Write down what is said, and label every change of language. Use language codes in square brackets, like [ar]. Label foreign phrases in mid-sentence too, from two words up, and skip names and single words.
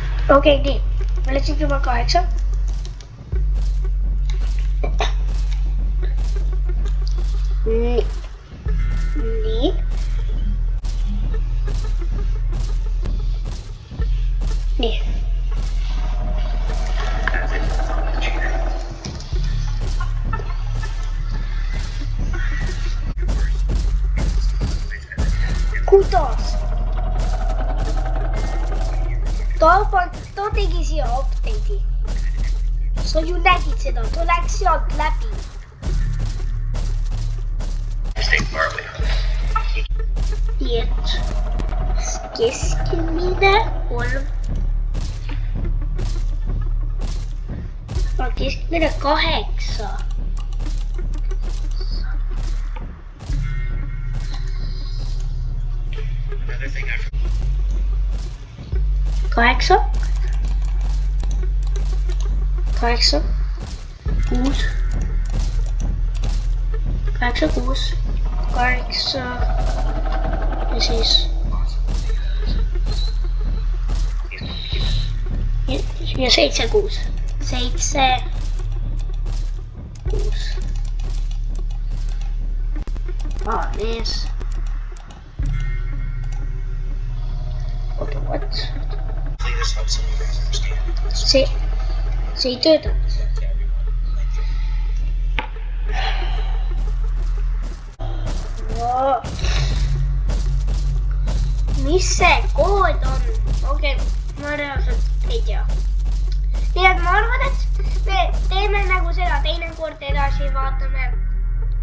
[et] Okei, nii. Ma läksin juba 8. Nii. Nii. Nii. [en] As it was on the cheater. [et] Kuidas? Too tegi siia update'i. Sa ju nägid seda, too läks sealt läbi. [en] Stay far away from it. [et] Nii et keskmine 3. Keskmine 8. [en] Another thing I [et] 8. 8. 6. 8, 6. 8. Ja siis... Ja 7, 6. 7, 6. Nees. Oota, [en] what? hopefully this helps some of you guys understand. [et] See ei tööta. Mis see kood on? Okei, ma reaalselt ei tea. Nii et ma arvan, et me teeme nagu seda teine kord edasi, vaatame.